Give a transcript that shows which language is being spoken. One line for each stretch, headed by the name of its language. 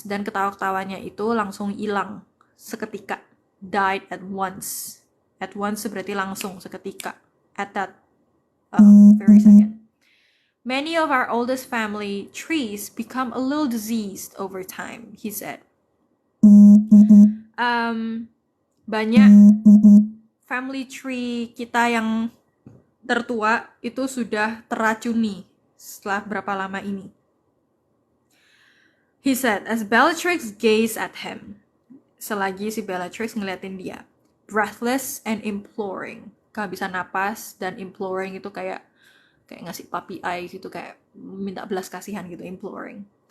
Indonesian: Dan ketawa-ketawanya itu langsung hilang seketika.
English: Died at once. At once
Indonesian: berarti langsung seketika.
English: At that very second. Many of our oldest family trees become a little diseased over time, he said.
Indonesian: Banyak family tree kita yang tertua itu sudah teracuni setelah berapa lama ini.
English: He said, as Bellatrix gazed at him.
Indonesian: Selagi si Bellatrix ngeliatin dia.
English: Breathless and imploring.
Indonesian: Gak bisa napas, dan imploring itu kayak ngasih puppy eye gitu, kayak minta belas kasihan gitu, imploring.